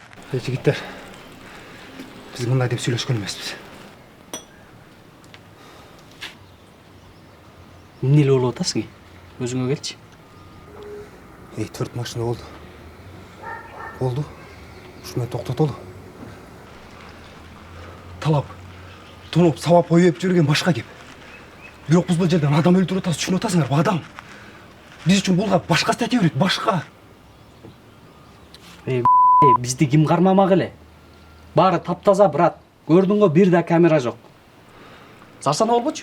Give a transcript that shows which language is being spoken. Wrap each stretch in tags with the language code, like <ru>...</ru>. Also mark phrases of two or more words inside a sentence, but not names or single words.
<kk>Жігіттер, біз мындай деп сөйлешкен емеспіз.</kk> <ky>Эмне эле болуп атасың? Өзүңө келчи. Төрт машина болды. Болды. Ушумен токтотолу. Талап, тоноп, сабап ойып жүрген башка кеп. Бирок биз бул жерден адам өлтүрүп атабыз, түшүнүп атасыңарбы, адам. Биз үчүн булга башка статья берет, башка. Бизди ким кармамак эле? Баары таптаза, брат. Көрдүңбү, бир да камера жок. Зарсана болбочу?</ky>